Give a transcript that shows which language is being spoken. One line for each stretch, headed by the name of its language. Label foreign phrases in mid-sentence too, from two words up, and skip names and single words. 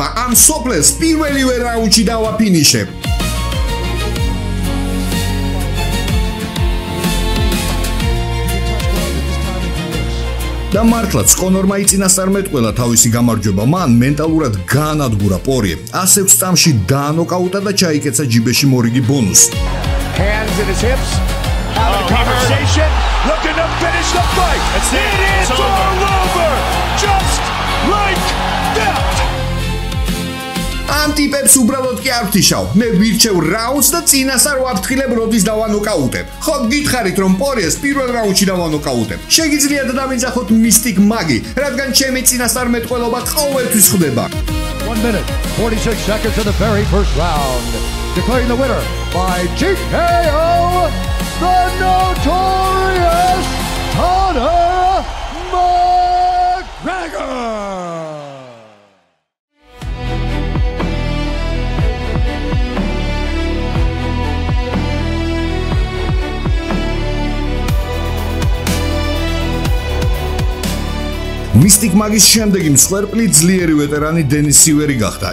Georgian: ამ სოფლელს პირველივე რაუნდში დავაფინიშებ. და მართლაც კონორმა იწინასწარმეტყველა თავისი გამარჯვება, მან მენტალურად გაანადგურა პორიე. 106 წამში დაანოკაუტა და ჩაიკეცა ჯიბეში მორიგი ბონუსი.
English: Hands in his hips. Out of conversation. Looking to finish the fight. It is all over. Just like that.
Georgian: ამ ტიპებს უბრალოდ კი არ ვთიშავ. მე ვირჩევ რაუნდს და წინასწარ ვაფრთხილებ, როდის დავანოკაუტებ. ხო გითხარით, რომ პორიეს პირველ რაუნდში დავანოკაუტებ. შეგიძლიათ დავიძახოთ მისტიკ მაგი, რადგან ჩემი წინასწარმეტყველობა ყოველთვის ხდება.
English: 1 minute, 46 seconds in the very first round. Declaring the winner by TKO, the notorious Conor McGregor.
Georgian: მისტიკ მაგის შემდეგი მსხვერპლი ძლიერი ვეტერანი დენის სივერი გახდა.